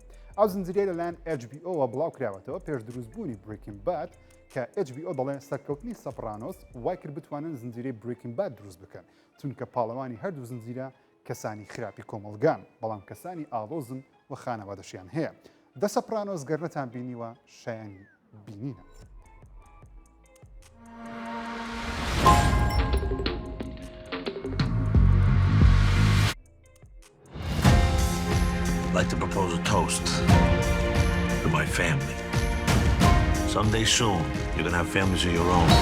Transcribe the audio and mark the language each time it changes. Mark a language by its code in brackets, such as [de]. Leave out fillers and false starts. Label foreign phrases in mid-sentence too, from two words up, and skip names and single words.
[ckb] ئەو زنجیرە لەلایەن HBO بڵاو کراوەتەوە پێش دروستبوونی Breaking Bad کە HBO دەڵێن سەرکەوتنی سەپرانۆس وای کرد بتوانن زنجیرەی Breaking Bad دروست بکەن چونکە پاڵەوانی هەردوو زنجیرە کەسانی خراپی کۆمەڵگان بەڵام کەسانی ئاڵۆزن و خانەوادەشیان هەیە. دە سەپرانۆس گەرنەتان بینیوە شایانی بینینە. [en] I'd like to propose a toast to my family. Someday soon, you're gonna have families of your own.